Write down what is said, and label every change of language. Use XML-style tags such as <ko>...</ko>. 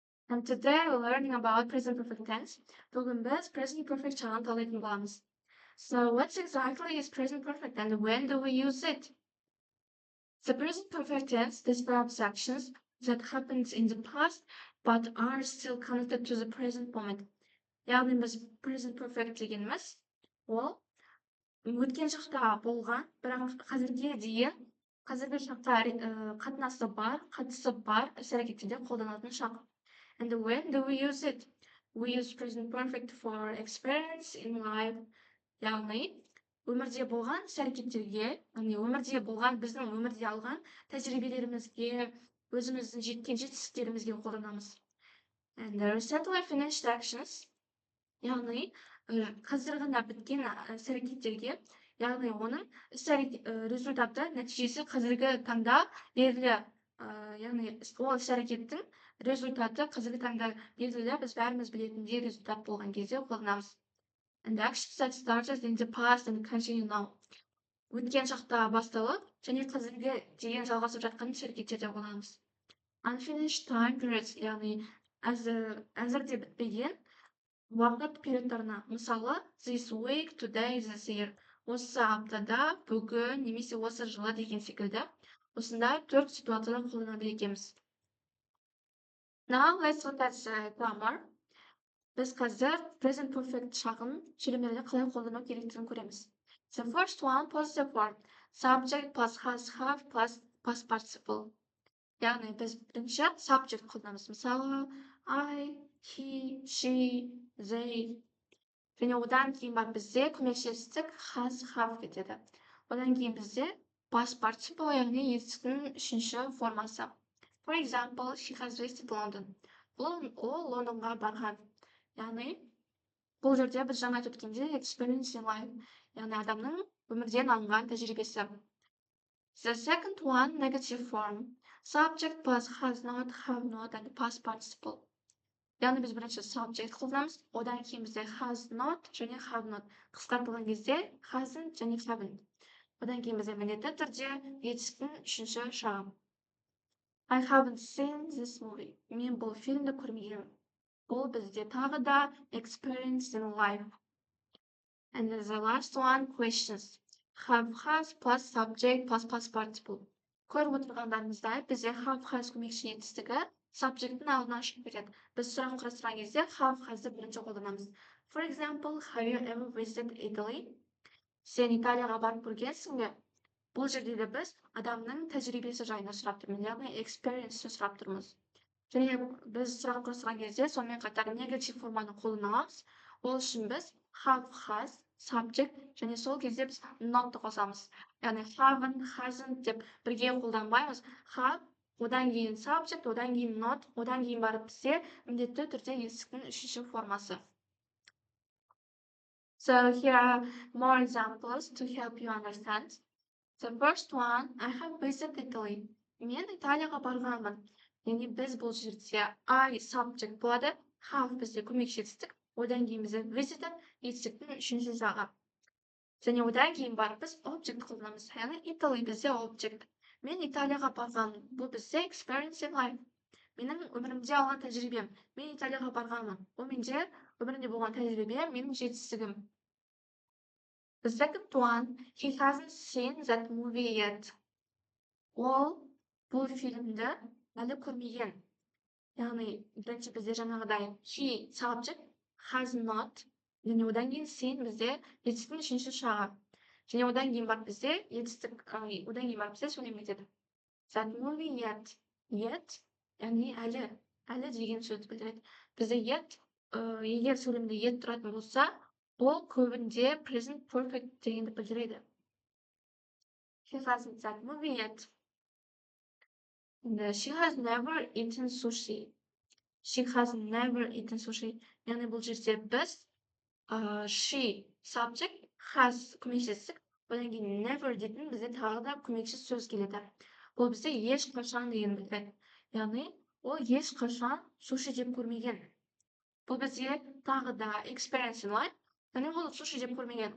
<en>And today we're learning about present perfect tense.</en> <kk>Бүгін біз present perfect шағын талайтын боламыз.</kk> <en>So what exactly is present perfect and when do we use it? The present perfect tense describes actions that happened in the past but are still connected to the present moment.</en> <kk>Яғни біз present perfect дегеніміз ол өткен шақта болған, бірақ қазірге дейін қазіргі шаққа қатысы бар іс-әрекеттерде қолданатын шақ.</kk> <en>And when do we use it? We use present perfect for experience in life.</en> <kk>Яғни, өмірде болған іс-әрекеттерге, өмірде болған біздің өмірде алған тәжірибелерімізге, өзіміздің жеткен жетістіктерімізге қолданамыз.</kk> <en>And the recently finished actions,</en> <kk>яғни, қазір ғана біткен іс-әрекеттерге, яғни оның результаты, нәтижесі қазіргі таңда белгілі, яғни ол іс-әрекеттің результаты қазіргі таңда белгілі, біз бәріміз білетіндей результат болған кезде қолданамыз.</kk> <en>And the actions that started in the past and continue now.</en> <kk>Өткен шақта басталып, және қазіргі дейін жалғасып жатқан іс-әрекеттерде қолданамыз.</kk> <en>Unfinished time periods,</en> <kk>яғни әзірде бітпеген уақыт периодтарына. Мысалы,</kk> <en>this week, today, this year.</en> <kk>Осы аптада, бүгін, немесе осы жылы деген секілді. Осындай 4 ситуацияда қолданады екенбіз.</kk> <en>Now let's look at the grammar.</en> <kk>Біз қазір present perfect шағын желімдерде қалай қолдану керектігін көреміз.</kk> <en>The first one, positive form. Subject plus has, have plus past participle.</en> <kk>Яғни біз бірінші subject қолданамыз. Мысалы, I, he, she, they. Және одан кейін бар бізде көмекшестік has, have кетеді. Одан кейін бізде past participle, яғни етістіктің үшінші формасы.</kk> <en>For example, she has visited London.</en> <kk>Ол Лондонға барған. Яғни, бұл жерде біз жаңа айтып өткенде</kk> <en>experience in life.</en> <kk>Яғни адамның өмірден алынған тәжірибесі.</kk> <en>The second one, negative form. Subject plus has not, have not, and past participle.</en> <kk>Яғни біз бірінші subject қолданамыз, одан кейін бізде has not және have not. Қысқартылған кезде hasn't және haven't. Одан кейін бізде міндетті түрде етістіктің үшінші шағы.</kk> <en>I haven't seen this movie.</en> <kk>Мен бұл фильмді көрмегенмін. Бұл бізде тағы да</kk> <en>experience in life. And the last one, questions. Have, has plus subject plus past participle.</en> <kk>Көріп отырғандарыңыздай, бізде have, has көмекші етістігі subject'ın алдына шығып кетеді. Біз сұрақ құрастырған кезде have, has'ды бірінші қолданамыз.</kk> <en>For example, have you ever visited Italy?</en> <kk>Сен Италияға барып көргенсің бе? Бұл жерде де біз адамның тәжірибесі жайында сұрап тұрмыз, яғни experience-ті сұрап тұрмыз. Және біз сұрақ қойған кезде сонымен қатар негатив форманы қолдана аламыз. Ол үшін біз have, has subject және сол кезде біз notты қосамыз. Яғни haven't, hasn't деп бірге қолданбаймыз. Have, одан кейін subject, одан кейін not, одан кейін барып бізде міндетті түрде етістіктің үшінші формасы.</kk> <en>So here are more examples to help you understand. The first one, I have visited Italy.</en> <kk>Мен Италияға барғанмын. Яғни біз бұл жерде I subject болады, have бізде көмекші етістік, одан кейін бізде visited етістіктің үшінші жағы. Және одан кейін барып біз object қолданамыз. Яғни Italy бізде object. Мен Италияға барғанмын. Бұл бізде</kk> <en>experience in life.</en> <kk>Менің өмірімде алған тәжірибем. Мен Италияға барғанмын. Ол менде өмірімде болған тәжірибе, менің жетістігім.</kk> <en>The second one, he hasn't seen that movie yet.</en> <kk>Ол бұл фильмді әлі көрмеген. Яғни, бірінші бізде жаңағыдай he subject, has not, және одан кейін seen бізде етістіктің үшінші жағы. Және одан кейін барып бізде етістік, одан кейін барып бізде сөйлем кетеді.</kk> <en>That movie yet,</en> <kk>яғни әлі деген сөзді білдіреді. Бізде yet, егер сөйлемде yet тұратын болса, ол көбінде present perfect дегенді білдіреді.</kk> <en>He hasn't that movie yet. She has never eaten sushi. She has never eaten sushi.</en> <kk>Яғни бұл жерде біз she subject, has көмекшісік, одан кейін never дейтін бізде тағы да көмекші сөз келеді. Бұл бізде ешқашан деген білдіреді. Яғни ол ешқашан суши жеп көрмеген. Бұл бізде тағы да</kk> <en>experience in life.</en> <kk>Яғни ол суши жеп көрмеген.</kk>